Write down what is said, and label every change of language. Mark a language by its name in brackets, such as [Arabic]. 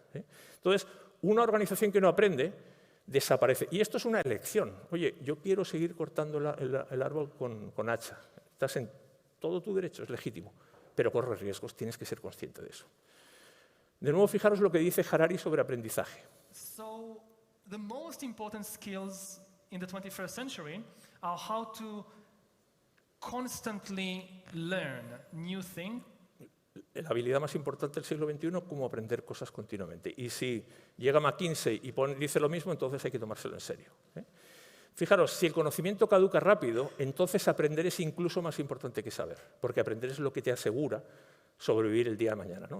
[Spanish] Entonces, una organización que no aprende desaparece. Y esto es una elección. Oye, yo quiero seguir cortando el árbol con hacha. Estás en todo tu derecho, es legítimo, pero corres riesgos, tienes que ser consciente de eso. De nuevo, fijaros lo que dice Harari sobre aprendizaje. [English] So, the most important skills in the 21st century are how to constantly learn new things. [Spanish] La habilidad más importante del siglo XXI, cómo aprender cosas continuamente. Y si llega McKinsey y dice lo mismo, entonces hay que tomárselo en serio. Fijaros, si el conocimiento caduca rápido, entonces aprender es incluso más importante que saber, porque aprender es lo que te asegura sobrevivir el día de mañana, ¿no?